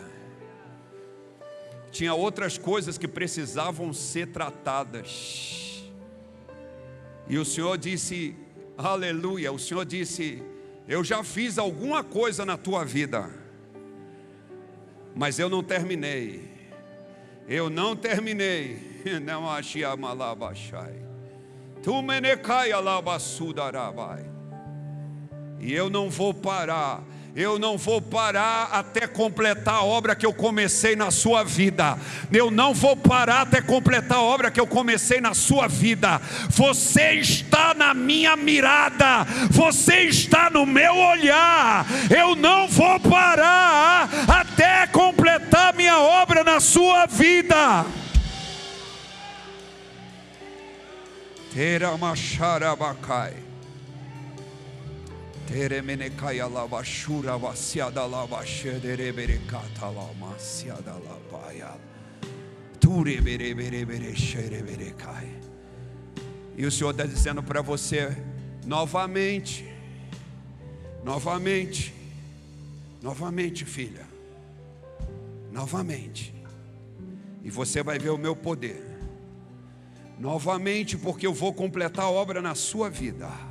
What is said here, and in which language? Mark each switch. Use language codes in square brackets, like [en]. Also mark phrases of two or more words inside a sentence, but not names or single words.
[pt] Tinha outras coisas que precisavam ser tratadas. E o Senhor disse, aleluia, o Senhor disse, eu já fiz alguma coisa na tua vida, mas eu não terminei. Eu não terminei. Não achei a malabachai. Tu menecai alabasudarabai. E eu não vou parar. Eu não vou parar até completar a obra que eu comecei na sua vida. Eu não vou parar até completar a obra que eu comecei na sua vida. Você está na minha mirada. Você está no meu olhar. Eu não vou parar até completar minha obra na sua vida. Teramacharabacai. Teremenecai alabashura vaciada labashedereberecata lamaciada labaia. Tureberebereberechereberecai. E o Senhor está dizendo para você novamente, filha, novamente. E você vai ver o meu poder. Novamente, porque eu vou completar a obra na sua vida.